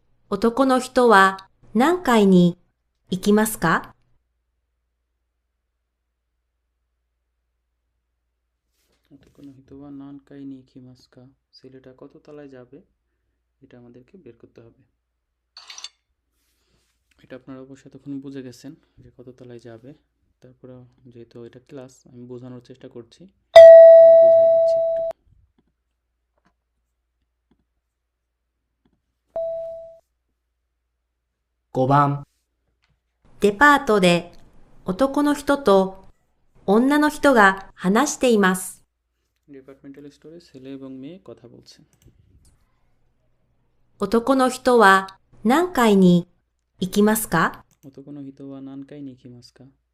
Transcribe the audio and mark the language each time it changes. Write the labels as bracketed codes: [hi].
[ja] 男の人は何階に行きますか？男の人は何階に行きますか? [bn] ছেলেটা কত তলায় যাবে এটা আমাদেরকে বের করতে হবে। এটা আপনারা অবশ্যই তখন বুঝে গেছেন যে কত তলায় যাবে। তারপরে যেহেতু এটা ক্লাস, আমি বোঝানোর চেষ্টা করছি, বুঝাই দিচ্ছি একটু। [ja] 5番、デパートで男の人と女の人が話しています。 [bn] ডিপার্টমেন্টাল স্টোরে ছেলে এবং মেয়ে কথা বলছে। [ja] 男の人は何階に行きますか？男の人は何階に行きますか?